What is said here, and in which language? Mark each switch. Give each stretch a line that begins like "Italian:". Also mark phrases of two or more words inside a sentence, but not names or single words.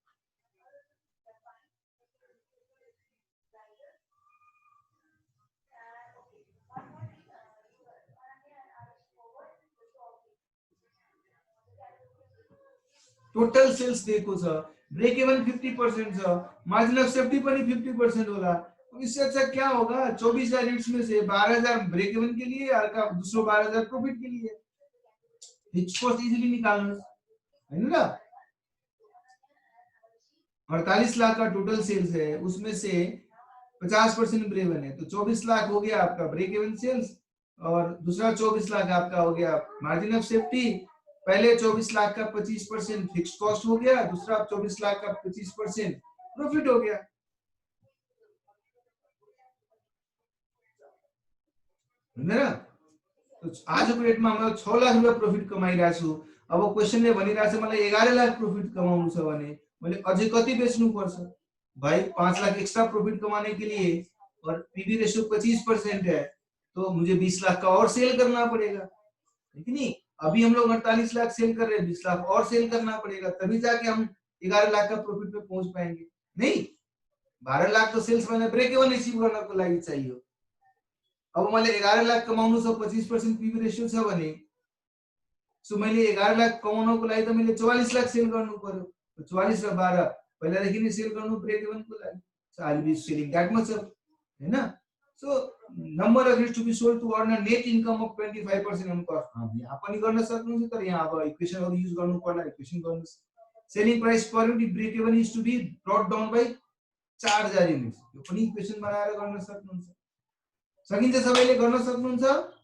Nepali: टोटल सेल्स दिएको छ,
English: break even
Nepali: 50% छ,
English: margin of safety
Nepali: पनि 50% होला।
Hindi: इससे अच्छा क्या होगा? 24,000 यूनिट्स में से 12,000 ब्रेक इवन के लिए और का दूसरा 12,000 प्रॉफिट के लिए। फिक्स्ड कॉस्ट इजीली निकालना है ना। 48 लाख का टोटल सेल्स है, उसमें से 50% ब्रेक इवन है, तो 24 लाख हो गया आपका ब्रेक इवन सेल्स और दूसरा 24 लाख आपका हो गया मार्जिन ऑफ सेफ्टी। पहले 24 लाख का 25% फिक्स्ड कॉस्ट हो गया, दूसरा 24 लाख का 25% प्रॉफिट हो गया।
Nepali: तो आज को डेटमा म 6 लाख रुपैयाँ प्रॉफिट कमाइरहेको छु। अब क्वेशनले भनिरहेछ मलाई 11 लाख प्रॉफिट कमाउनु छ भने मैले अझै कति बेच्नु पर्छ?
Hindi: भाई 5 लाख एक्स्ट्रा प्रॉफिट कमाने के लिए और पीवी रेशियो 25% है, तो मुझे 20 लाख का और सेल करना पड़ेगा, है कि नहीं? अभी हम लोग 48 लाख सेल कर रहे हैं, 20 लाख और सेल करना पड़ेगा, तभी जाके हम 11 लाख का प्रॉफिट पे पहुंच पाएंगे। नहीं, 12 लाख तो सेल्स मैंने
Nepali: ब्रेक इवन अचिभ गर्नको लागि चाहियो। अब मैले 11 लाख कमाउनु छ, 25% पीवी रेशियो छ भने, सो मैले 11 लाख कमाउनको लागि त मैले 44 लाख सेल गर्नु पर्यो। 44 र 12 पहिलादेखि नै सेल गर्नु ब्रेक इवनको लागि, सो
English: I will be selling that much,
Nepali: हैन?
English: so number of units to be sold to earn a net income of 25% on cost.
Nepali: यहाँ पनि गर्न सक्नुहुन्छ, तर यहाँ अब इक्वेसनहरु युज गर्नु पर्ला, इक्वेसन गर्नुस्।
English: selling price per unit break even is to be brought down by 4000 units.
Nepali: यो पनि इक्वेसन बनाएर गर्न सक्नुहुन्छ। सकिन्छ, सबैले गर्न सक्नुहुन्छ?